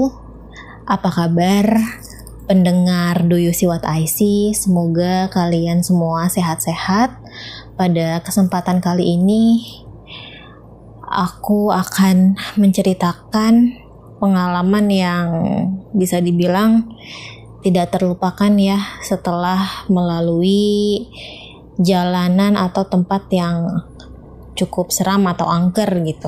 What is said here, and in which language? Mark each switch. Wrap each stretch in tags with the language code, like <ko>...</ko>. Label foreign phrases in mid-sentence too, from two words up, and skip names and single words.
<id>Apa kabar pendengar Do You See What I See? Semoga kalian semua sehat-sehat. Pada kesempatan kali ini aku akan menceritakan pengalaman yang bisa dibilang tidak terlupakan ya, setelah melalui jalanan atau tempat yang cukup seram atau angker gitu.</id>